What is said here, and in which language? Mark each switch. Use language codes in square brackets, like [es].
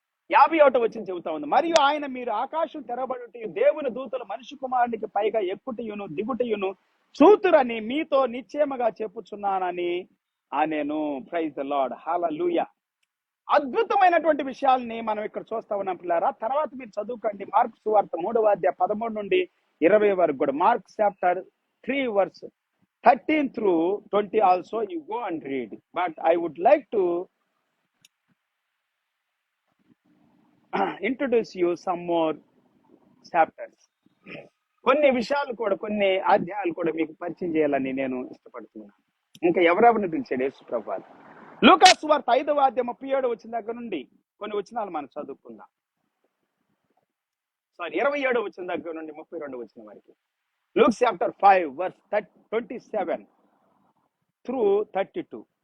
[te] 51వ వచనం చెబుతా ఉంది, మరియు ఆయన మీరు ఆకాశం తెరబడుట, దేవుని దూతలు మనిషి కుమారునికి పైగా ఎక్కుటయును దిగుటయును చూతురని మీతో నిశ్చయముగా చెప్పుచున్నానని నేను. ప్రైజ్ ది లార్డ్, హల్లెలూయా. అద్భుతమైనటువంటి విషయాల్ని మనం ఇక్కడ చూస్తా ఉన్నాం పిల్లారా. తర్వాత మీరు చదువుకోండి మార్కు సువార్త 3వ అధ్యాయం 13 నుండి 20 వరకు కూడా. [en] Mark chapter 3 verse 13 through 20 also you go and read, but I would like to introduce you some more chapters. [te] కొన్ని విషయాలు కూడా, కొన్ని అధ్యాయాలు కూడా మీకు పరిచయం చేయాలని నేను ఇష్టపడుతున్నాను. ఇంకా ఎవరెవరిని పిలిచాడు యేసు ప్రభువు? లూకా సువార్త 5వ అధ్యాయం 37 వచ్చిన దగ్గర నుండి కొన్ని వచనాలు మనం చదువుకుందాం. 27 వచ్చిన దగ్గర నుండి 32 వచ్చిన వరకు. [en] Luke chapter 5 verse 27 through 32.